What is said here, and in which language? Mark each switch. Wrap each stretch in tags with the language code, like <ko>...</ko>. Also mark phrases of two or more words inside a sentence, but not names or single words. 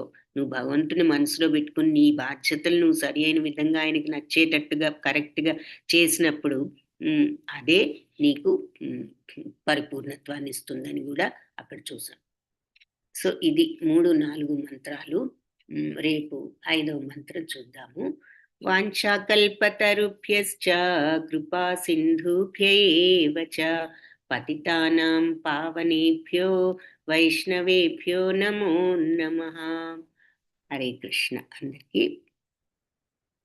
<te>నువ్వు భగవంతుని మనసులో పెట్టుకుని నీ బాధ్యతలు నువ్వు సరి అయిన విధంగా ఆయనకి నచ్చేటట్టుగా కరెక్ట్గా చేసినప్పుడు అదే నీకు పరిపూర్ణత్వాన్ని ఇస్తుందని కూడా అక్కడ చూసాం. సో ఇది 3-4 మంత్రాలు. రేపు 5వ మంత్రం చూద్దాము.</te> <sa>वाञ्छाकल्पतरुभ्यश्च कृपा सिन्धुभ्येव च पतितानां पावनेभ्यो वैष्णवेभ्यो नमो नमः. हरे कृष्ण. అందరికీ</sa>